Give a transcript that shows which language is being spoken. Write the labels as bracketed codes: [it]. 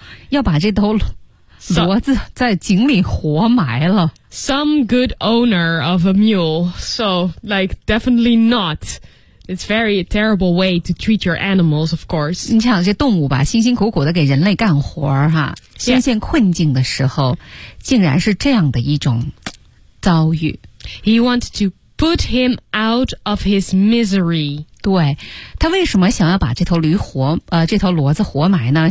[zh] 要把这头骡子在井里活埋了。 [en] Some good owner of a mule. So, like, definitely not. It's very terrible way to treat your animals, of course. [zh] 你想这动物吧，辛辛苦苦的给人类干活哈，深陷困境的时候，竟然是这样的一种遭遇。 [en] He wants to put him out of his misery. [zh] 对，他为什么想要把这头驴活这头骡子活埋呢？